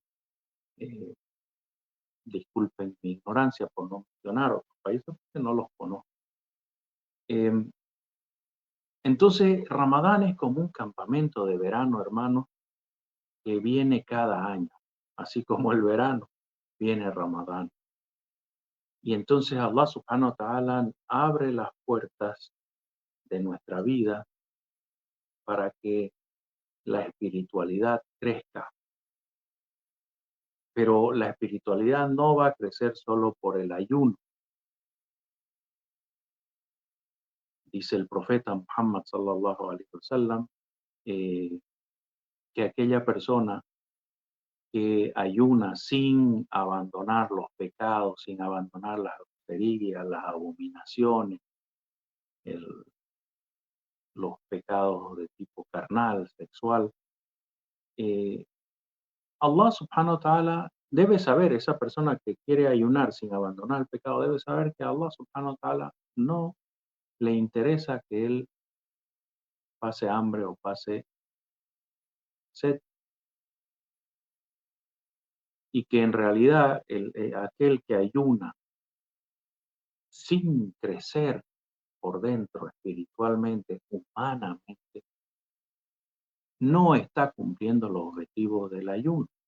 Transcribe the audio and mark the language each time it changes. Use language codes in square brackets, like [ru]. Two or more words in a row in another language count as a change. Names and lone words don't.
[es] Eh, Disculpen mi ignorancia por no mencionar otros países, porque no los conozco. Em, entonces, Ramadán es como un campamento de verano, hermanos, que viene cada año, así como el verano, viene Ramadán. Y entonces [ar] الله سبحانه وتعالى [es] abre las puertas de nuestra vida para que la espiritualidad crezca. Pero la espiritualidad no va a crecer solo por el ayuno. Dice el profeta Muhammad [ar] صلى الله عليه وسلم [es] que aquella persona que ayuna sin abandonar los pecados, sin abandonar las groserías, las abominaciones, el- los pecados de tipo carnal, sexual, eh, [ar] الله سبحانه وتعالى [es] debe saber, esa persona que quiere ayunar sin abandonar el pecado, debe saber que a [ar] الله سبحانه وتعالى [es] no le interesa que él pase hambre o pase sed, y que en realidad aquel que ayuna sin crecer por dentro espiritualmente, humanamente, no está cumpliendo los objetivos del ayuno.